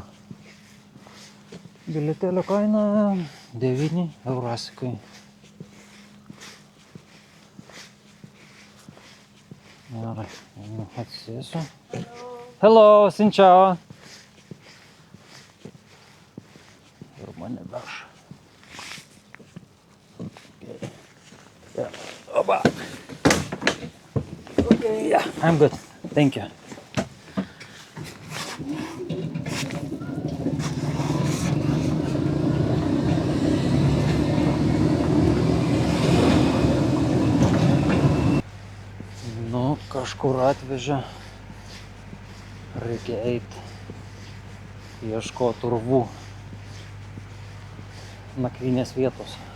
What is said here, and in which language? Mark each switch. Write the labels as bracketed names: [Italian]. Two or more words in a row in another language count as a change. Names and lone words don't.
[Lithuanian] Bilietėlio kaina 9 eurasikai. Gerai, atsisėsiu. Hello, [Vietnamese] xin chào. [Lithuanian] Ir mane veš. [English] Okay. Yeah. Opa. Okay, yeah, I'm good. Thank you. [Lithuanian] Kažkur atvežė, reikia eiti, ieškoti Urvų nakvynės vietos.